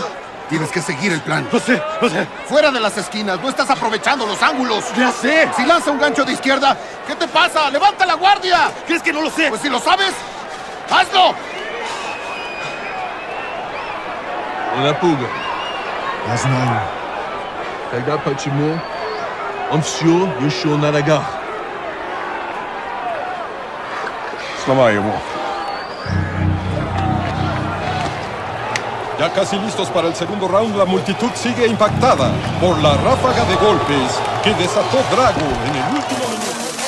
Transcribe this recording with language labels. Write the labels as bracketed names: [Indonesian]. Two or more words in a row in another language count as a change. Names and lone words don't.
[Spanish] Tienes que seguir el plan. Lo sé. Fuera de las esquinas, no estás aprovechando los ángulos. ¡Ya sé! Si lanza un gancho de izquierda, ¿qué te pasa? ¡Levanta la guardia! ¿Crees que no lo sé? Pues si lo sabes, ¡hazlo! La puga. [Russian] Я знаю. Тогда почему он все еще на ногах? Сломай его. [Spanish] Ya casi listos para el segundo round, la multitud sigue impactada por la ráfaga de golpes que desató Drago en el último minuto.